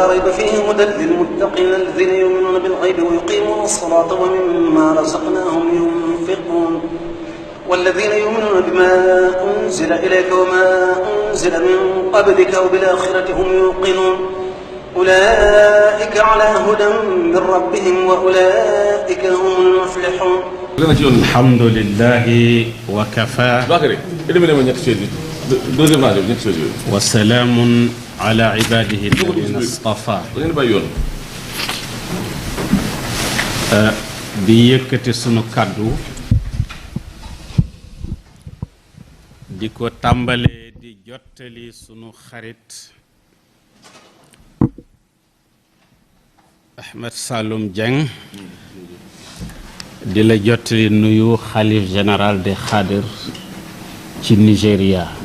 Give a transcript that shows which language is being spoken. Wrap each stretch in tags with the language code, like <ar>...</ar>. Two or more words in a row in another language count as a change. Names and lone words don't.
<ar>ريب فيه هدى للمتقين الذين يؤمنون بالغيب ويقيمون الصلاة ومما رزقناهم ينفقون والذين يؤمنون بما أنزل إليك وما أنزل من قبلك وبالآخرة هم يوقنون أولئك على هدى من ربهم وأولئك هم المفلحون. الحمد لله وكفى وسلام على عباده الذين اصطفى.</ar> <wo>di yëkkati sunu kàddu di ko tàmbalee di jottali sunu xarit Ahmed Saloum Dieng di la jottali nuyu xalif général de Xaadir ci Nigéria</wo>